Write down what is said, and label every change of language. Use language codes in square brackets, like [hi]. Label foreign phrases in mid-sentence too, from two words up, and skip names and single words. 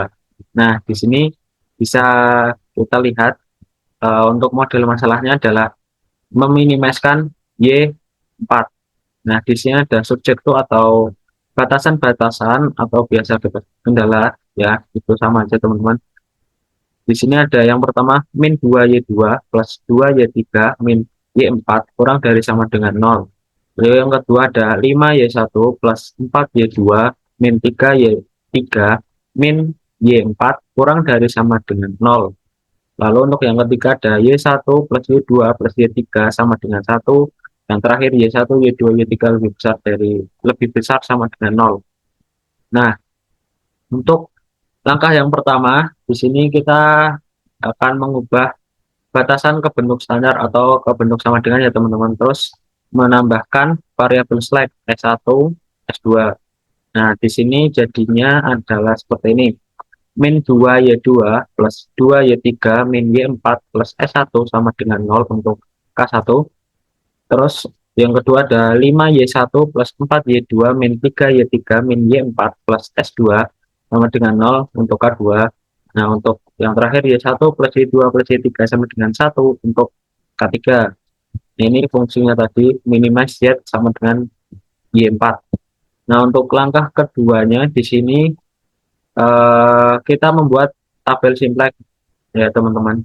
[id] Nah, di sini bisa kita lihat untuk model masalahnya adalah meminimaliskan Y4. Nah, di sini ada subjek tuh atau batasan-batasan atau biasa kendala ya, itu sama aja teman-teman. Di sini ada yang pertama min 2Y2 plus 2Y3 min Y4 kurang dari sama dengan 0. Lalu yang kedua ada 5Y1 plus 4Y2 min 3Y3 min Y4 kurang dari sama dengan 0. Lalu untuk yang ketiga ada Y1 plus Y2 plus Y3 sama dengan 1. Yang terakhir Y1, Y2, Y3 lebih besar sama dengan 0. Nah, untuk langkah yang pertama, di sini kita akan mengubah batasan ke bentuk standar atau ke bentuk sama dengan ya teman-teman. Terus menambahkan variabel select S1, S2. Nah, di sini jadinya adalah seperti ini. Min 2Y2 plus 2Y3 min Y4 plus S1 sama dengan 0 untuk K1. Terus yang kedua ada 5Y1 plus 4Y2 min 3Y3 min Y4 plus S2 sama dengan 0 untuk K2. Nah, untuk yang terakhir Y1 plus Y2 plus Y3 sama dengan 1 untuk K3. Ini fungsinya tadi minimize Z sama dengan Y4. Nah, untuk langkah keduanya di sini kita membuat tabel simplex ya teman-teman.